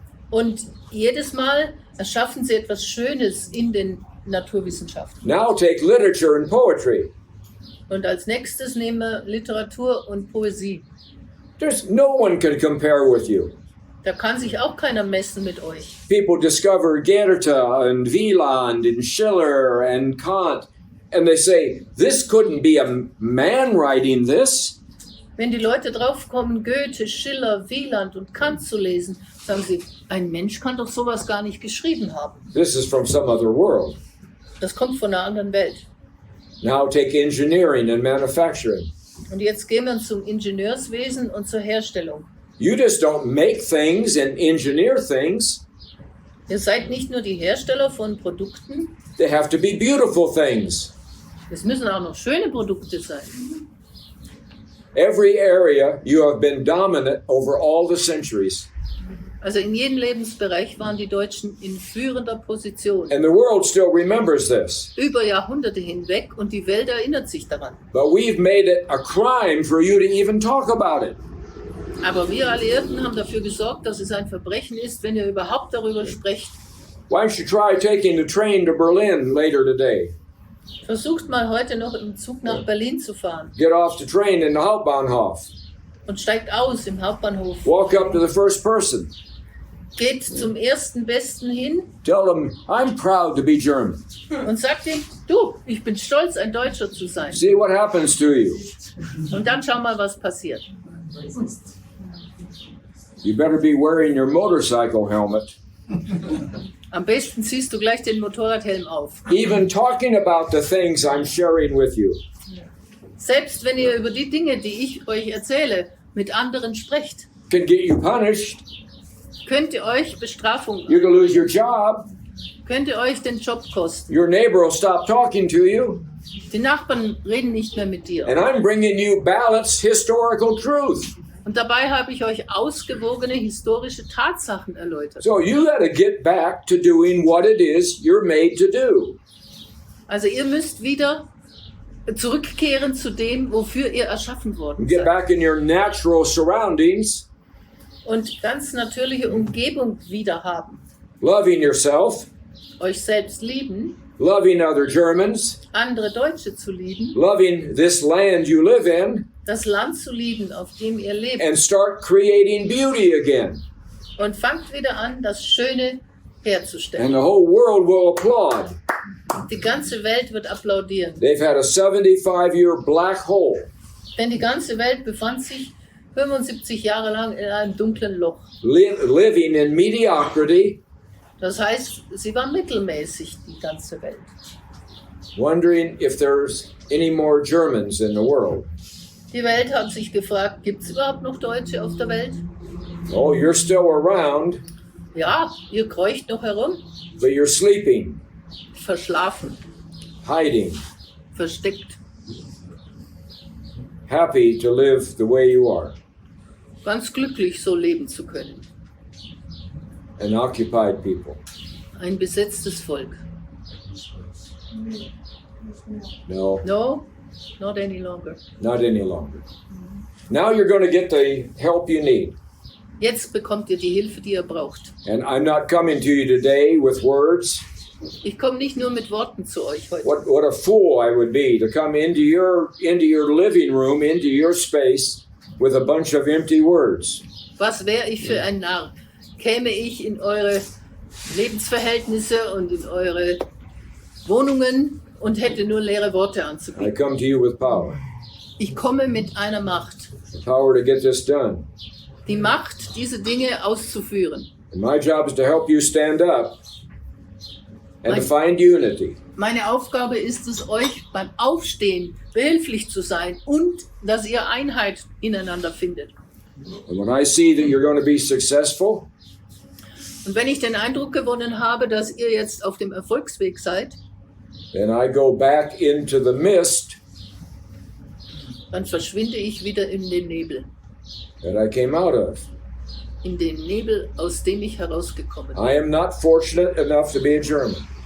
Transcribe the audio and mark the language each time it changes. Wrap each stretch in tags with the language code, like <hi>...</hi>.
<de>Und jedes Mal erschaffen sie etwas Schönes in den Naturwissenschaften.</de> <en>Now take literature and poetry.</en> <de>Und als nächstes nehmen wir Literatur und Poesie.</de> <en>There's no one can compare with you.</en> <de>Da kann sich auch keiner messen mit euch.</de> <en>People discover Goethe and Wieland and Schiller and Kant, and they say, this couldn't be a man writing this.</en> <de>Wenn die Leute draufkommen, Goethe, Schiller, Wieland und Kant zu lesen, sagen sie, ein Mensch kann doch sowas gar nicht geschrieben haben.</de> <en>This is from some other world.</en> <de>Das kommt von einer anderen Welt.</de> <en>Now take engineering and manufacturing.</en> <de>Und jetzt gehen wir zum Ingenieurswesen und zur Herstellung.</de> <en>You just don't make things and engineer things.</en> <de>Ihr seid nicht nur die Hersteller von Produkten,</de> <en>They have to be beautiful things.</en> <de>es müssen auch noch schöne Produkte sein.</de> <en>Every area you have been dominant over all the centuries.</en> <de>Also in jedem Lebensbereich waren die Deutschen in führender Position.</de> <en>And the world still remembers this.</en> <de>Über Jahrhunderte hinweg und die Welt erinnert sich daran.</de> <en>But we've made it a crime for you to even talk about it.</en> <de>Aber wir Alliierten haben dafür gesorgt, dass es ein Verbrechen ist, wenn ihr überhaupt darüber sprecht.</de> <en>Why don't you try taking the train to Berlin later today?</en> <de>Versucht mal heute noch im Zug nach Berlin zu fahren</de> <en>Get off the train in the Hauptbahnhof.</en> <de>und steigt aus im Hauptbahnhof.</de> <en>Walk up to the first person.</en> <de>Geht zum ersten Besten hin</de> <en>Tell them, I'm proud to be German.</en> <de>und sagt ihm, du, ich bin stolz, ein Deutscher zu sein.</de> <en>See what happens to you.</en> <de>Und dann schau mal, was passiert.</de> <en>You better be wearing your motorcycle helmet.</en> <de>Am besten ziehst du gleich den Motorradhelm auf.</de> <en>Even talking about the things I'm sharing with you.</en> <de>Selbst wenn ihr über die Dinge, die ich euch erzähle, mit anderen sprecht,</de> <en>Can get you punished.</en> <de>könnt ihr euch Bestrafung,</de> <en>You can lose your job.</en> <de>könnt ihr euch den Job kosten.</de> <en>Your neighbor will stop talking to you.</en> <de>Die Nachbarn reden nicht mehr mit dir.</de> <en>And I'm bringing you balanced historical truth.</en> <de>Und dabei habe ich euch ausgewogene historische Tatsachen erläutert.</de> <en>So you got to get back to doing what it is you're made to do.</en> <de>Also ihr müsst wieder zurückkehren zu dem, wofür ihr erschaffen worden</de> <en>Get</en> <de>seid.</de> <en>back in your natural surroundings,</en> <de>Und ganz natürliche Umgebung wieder haben.</de> <en>loving yourself,</en> <de>Euch selbst lieben,</de> <en>loving other Germans,</en> <de>andere Deutsche zu lieben,</de> <en>loving this land you live in,</en> <de>das Land zu lieben, auf dem ihr lebt.</de> <en>and start creating beauty again.</en> <de>Und fangt wieder an, das Schöne</de> <en>And</en> <de>herzustellen.</de> <en>the whole world will applaud.</en> <de>Die ganze Welt wird applaudieren.</de> <en>They've had a 75-year black hole,</en> <de>Denn die ganze Welt befand sich 75 Jahre lang in einem dunklen Loch.</de> <en>living in mediocrity,</en> <de>Das heißt, sie war mittelmäßig, die ganze Welt.</de> <en>wondering if there's any more Germans in the world.</en> <de>Die Welt hat sich gefragt, gibt es überhaupt noch Deutsche auf der Welt?</de> <en>Oh, you're still around,</en> <de>Ja, ihr kreucht noch herum,</de> <en>but you're sleeping,</en> <de>verschlafen,</de> <en>hiding,</en> <de>versteckt,</de> <en>happy to live the way you are,</en> <de>ganz glücklich so leben zu können.</de> <en>an occupied people.</en> <de>Ein besetztes Volk.</de> <en>No, No, not any longer. not any longer. Now you're going to get the help you need.</en> <de>Jetzt bekommt ihr die Hilfe, die ihr braucht.</de> <en>And I'm not coming to you today with words.</en> <de>Ich komme nicht nur mit Worten zu euch heute.</de> <en>What a fool I would be to come into your living room, into your space with a bunch of empty words.</en> <de>Was wäre ich für ein Narr? Käme ich in eure Lebensverhältnisse und in eure Wohnungen und hätte nur leere Worte</de> <en>I</en> <de>anzubieten.</de> <en>come to you with power.</en> <de>Ich komme mit einer Macht.</de> <en>The power to get this done.</en> <de>Die Macht, diese Dinge auszuführen.</de> <en>And my job is to help you stand up and to find unity.</en> <de>Meine Aufgabe ist es, euch beim Aufstehen behilflich zu sein und dass ihr Einheit ineinander findet.</de> <en>And when I see that you're going to be successful,</en> <de>Und wenn ich den Eindruck gewonnen habe, dass ihr jetzt auf dem Erfolgsweg seid,</de> <en>then I go back into the mist</en> <de>dann verschwinde ich wieder in den Nebel.</de> <en>that I came out of.</en> <de>In den Nebel, aus dem ich herausgekommen bin.</de> <en>I am not fortunate enough to be a German.</en>